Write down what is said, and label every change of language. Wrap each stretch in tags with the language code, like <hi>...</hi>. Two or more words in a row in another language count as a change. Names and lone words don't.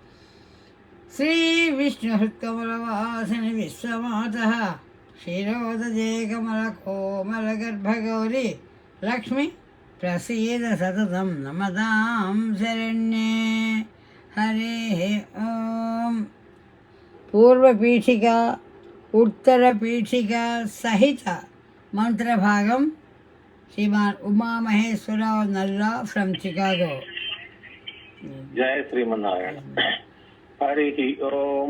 <sa>श्रीविष्णुहृत्कमलवासिनि विश्वमातः क्षीरोदजे कमलकोमलगर्भगौरी लक्ष्मी प्रसीद सततं नमतां शरण्ये हरे ओम।</sa> <te>పూర్వపీఠిక ఉత్తరపీఠిక సహిత మంత్రభాగం శ్రీమాన్ ఉమామహేశ్వరరావు నల్లా ఫ్రమ్ చికాగో.</te> <sa>జయ శ్రీమన్నారాయణ. హరి ఓం.</sa>